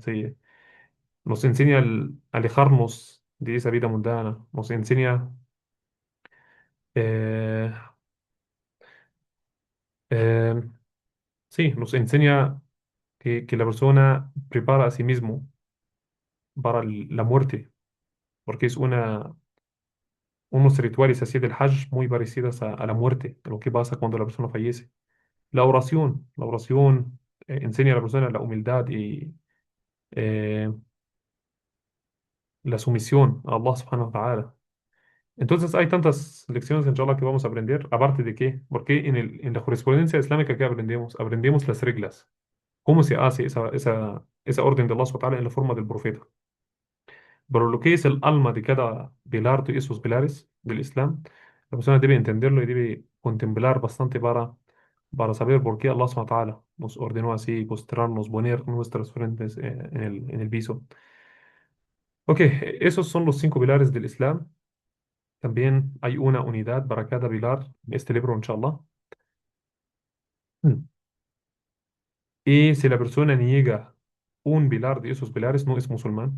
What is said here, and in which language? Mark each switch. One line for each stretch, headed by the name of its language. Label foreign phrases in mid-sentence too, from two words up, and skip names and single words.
Spanish: Nos enseña alejarnos de esa vida mundana, nos enseña, eh, eh, sí, nos enseña que la persona prepara a sí mismo para la muerte, porque es unos rituales así del Hajj muy parecidos a la muerte, a lo que pasa cuando la persona fallece. La oración enseña a la persona la humildad y eh, la sumisión a
Arabic: الله سبحانه وتعالى.
Spanish: Entonces hay tantas lecciones, inshallah, que vamos a aprender, aparte de qué, porque en la jurisprudencia islámica que aprendemos, aprendemos las reglas, cómo se hace esa orden de
Arabic: الله سبحانه وتعالى
Spanish: en la forma del profeta. Pero lo que es el alma de cada pilar de esos pilares del Islam, la persona debe entenderlo y debe contemplar bastante para saber por qué
Arabic: الله سبحانه وتعالى
Spanish: nos ordenó así, postrarnos, poner nuestras frentes en el piso. Ok, esos son los cinco pilares del Islam. También hay una unidad para cada pilar en este libro, inshallah. Mm. Y si la persona niega un pilar de esos pilares, no es musulmán.